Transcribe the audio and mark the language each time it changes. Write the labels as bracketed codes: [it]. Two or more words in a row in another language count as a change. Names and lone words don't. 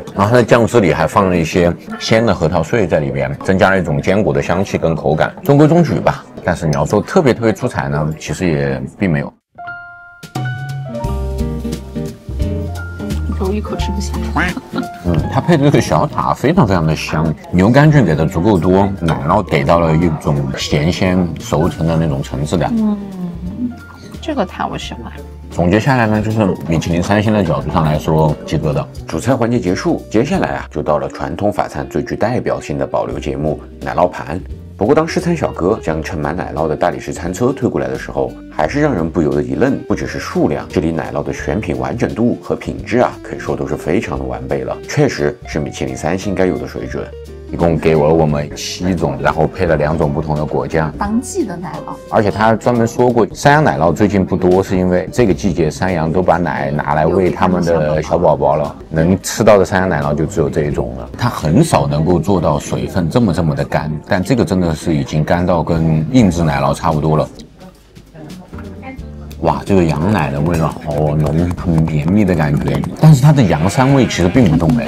[zh] 然後它的醬汁裡還放了一些鮮的核桃碎在裡邊，增加了一種堅果的香氣跟口感，中規中矩吧。但是你要說特別出彩呢，其實也並沒有。我一口吃不下。它配的這個小塔非常非常的香，牛肝菌給的足夠多，奶酪給到了一種鹹鮮熟成的那種層次感。這個塔我喜歡。總結下來呢，就是米其林3星的角度上來說及格的。主菜環節結束，接下來啊就到了傳統法餐最具代表性的保留節目——奶酪盤。不過，当試餐小哥將盛滿奶酪的大理石餐車推過來的時候，還是讓人不由得一愣。不只是數量，這裡奶酪的選品完整度和品質啊，可以說都是非常的完備了，確實是米其林3星該有的水準。一共給了我們7種，然後配了2種不同的果醬，當季的奶酪。而且他專門說過，山羊奶酪最近不多，是因為這個季節山羊都把奶拿來餵他們的小寶寶了，能吃到的山羊奶酪就只有這一種了。它很少能夠做到水分這麼的乾，但這個真的是已經乾到跟硬質奶酪差不多了。哇，這個羊奶的味道好濃，很綿密的感覺，但是它的羊膻味其實並不重哎，